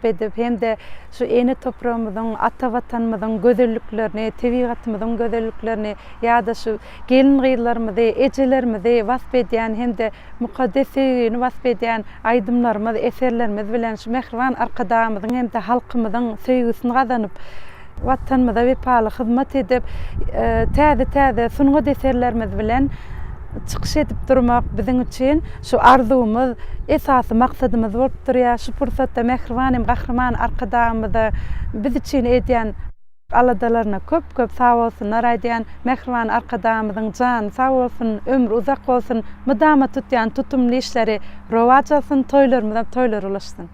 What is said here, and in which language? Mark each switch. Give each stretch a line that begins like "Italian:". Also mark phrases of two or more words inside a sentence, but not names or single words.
Turkmen: edip hem-de şu ene toprağymyzyň, ata watanymyzyň gözelliklerini, tebigatymyzyň gözelliklerini ýa-da şu gelin gyýlarymyzy, ejelerimizi wasp edýän hem-de mukaddesini wasp edýän aýdymlarymyz, eserlerimiz bilen şu mehriban arkadamyzyň hem-de halkymyzyň söýgüsini gazanyp watanymyza wepaly hyzmat edip täze sungat eserlerimiz bilen çıkış edip durmak bizim için şu arzumuz, esasy maksadymız bolup durýar. Şu pursatda mehribanym gahrman arkadamyzy biz için edýän aladalaryna köp sağ bolsunlar aýdýan mehriban arkadamyzyň jan sağ bolsun, ömrü uzak bolsun, mydama tutýan tutumly işleri rowaj alsyn, toýlarymyza toýlar ulaşsyn.